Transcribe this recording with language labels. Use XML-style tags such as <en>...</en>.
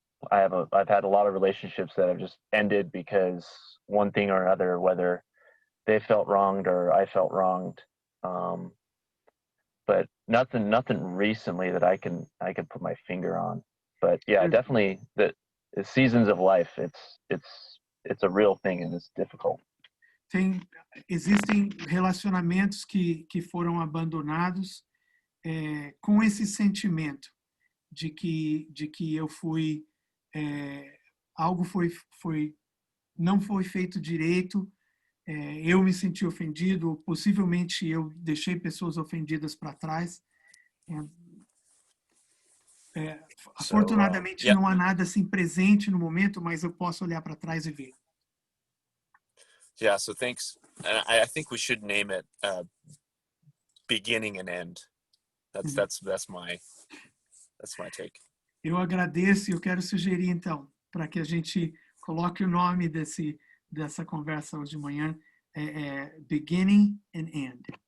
<en>I've had a lot of relationships that have just ended because one thing or another, whether they felt wronged or I felt wronged. But nothing recently that I can put my finger on. But yeah, definitely the seasons of life. It's a real thing and it's difficult.</en> <pt>Existem relacionamentos que foram abandonados com esse sentimento de que eu fui algo não foi feito direito. Eu me senti ofendido, ou possivelmente eu deixei pessoas ofendidas para trás. Afortunadamente, não há nada assim presente no momento, mas eu posso olhar para trás e ver.</pt> <en>Yeah, so thanks. And I think we should name it beginning and end. That's my take.</en> <pt>Eu agradeço e eu quero sugerir então, para que a gente coloque o nome dessa conversa hoje de manhã, beginning and end.</pt>